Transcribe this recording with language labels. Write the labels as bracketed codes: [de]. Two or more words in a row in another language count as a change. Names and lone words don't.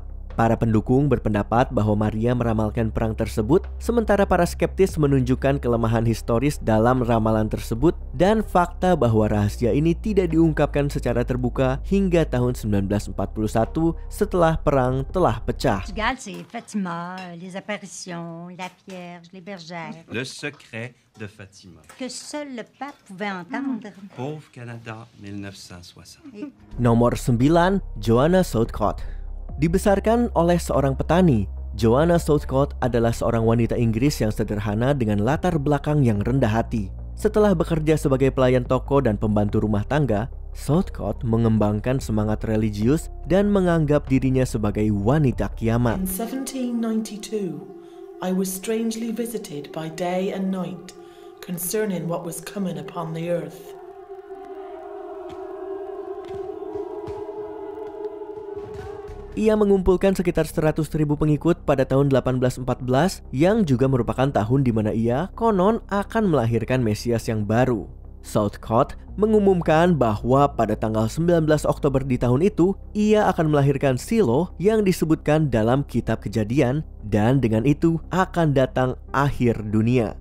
[id] Para pendukung berpendapat bahwa Maria meramalkan perang tersebut, sementara para skeptis menunjukkan kelemahan historis dalam ramalan tersebut dan fakta bahwa rahasia ini tidak diungkapkan secara terbuka hingga tahun 1941 setelah perang telah pecah. [fr] Fatima, les apparitions, la Vierge, les bergères. Le secret de Fatima. Que seul le pape pouvait entendre. Pauvre Canada, 1960. [id] Nomor 9, Joanna Southcott. Dibesarkan oleh seorang petani, Joanna Southcott adalah seorang wanita Inggris yang sederhana dengan latar belakang yang rendah hati. Setelah bekerja sebagai pelayan toko dan pembantu rumah tangga, Southcott mengembangkan semangat religius dan menganggap dirinya sebagai wanita kiamat. [en] In 1792, I was strangely visited by day and night concerning what was coming upon the earth. [id] Ia mengumpulkan sekitar 100.000 pengikut pada tahun 1814 yang juga merupakan tahun di mana ia konon akan melahirkan Mesias yang baru. Southcott mengumumkan bahwa pada tanggal 19 Oktober di tahun itu ia akan melahirkan Shiloh yang disebutkan dalam kitab Kejadian dan dengan itu akan datang akhir dunia.